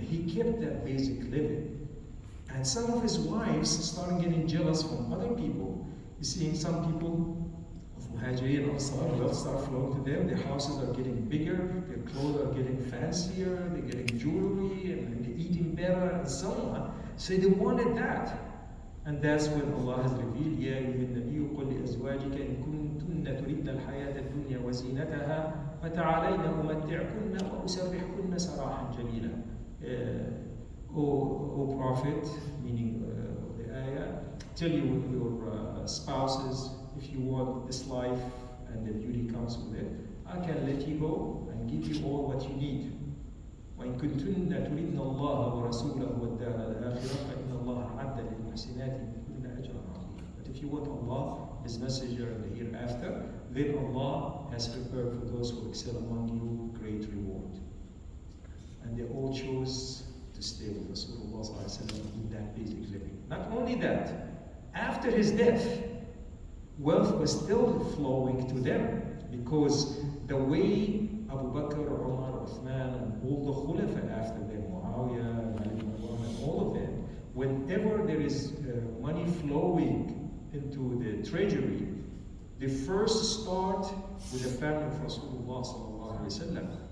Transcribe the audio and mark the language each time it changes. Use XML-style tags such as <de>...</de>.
<en>He kept that basic living. And some of his wives started getting jealous from other people. You see, some people of Muhajirin and Ansar, wealth started flowing to them. Their houses are getting bigger, their clothes are getting fancier, they're getting jewelry, and they're eating better, and so on. So they wanted that. And that's when Allah has revealed,</en> <ar>يا أيها النبي قل لأزواجك إن كنتن تردن الحياة الدنيا وزينتها فتعالين أمتعكن وأسرحكن سراحا جميلا.</ar> <en>O Prophet, meaning the ayah, tell your spouses, if you want this life and the beauty comes with it, I can let you go and give you all what you need.</en> <ar>وإن كنتن تردن الله ورسوله والدار الآخرة فإن الله أعد للمحسنات منكن أجرا عظيما.</ar> <en>But if you want Allah, His Messenger, and the hereafter, then Allah has prepared for those who excel among you great reward. And they all chose to stay with Rasulullah in that basic living. Not only that, after his death, wealth was still flowing to them, because the way Abu Bakr, Umar, Uthman, and all the Khulafa after them, Muawiyah, Ali ibn Marwan, and all of them, whenever there is money flowing into the treasury, they first start with the family of Rasulullah sallallahu alaihi wasallam.</en>